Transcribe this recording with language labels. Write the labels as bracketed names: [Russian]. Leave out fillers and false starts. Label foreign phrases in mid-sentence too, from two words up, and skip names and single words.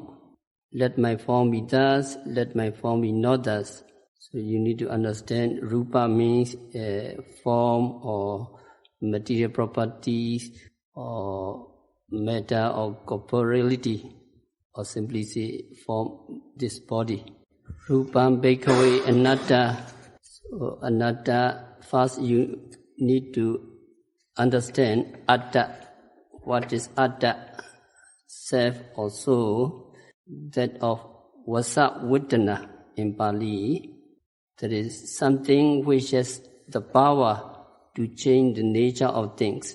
[English] Let my form be thus, let my form be not thus. So you need to understand rupa means form or material properties or matter or corporeality, or simply say form this body. [Pali] Rupam bhikkhave anatta. [English] So anatta, first you need to understand atta. What is atta? Self or soul, that of [Pali] vasa vedana [English] in Pali. That is something which has the power to change the nature of things.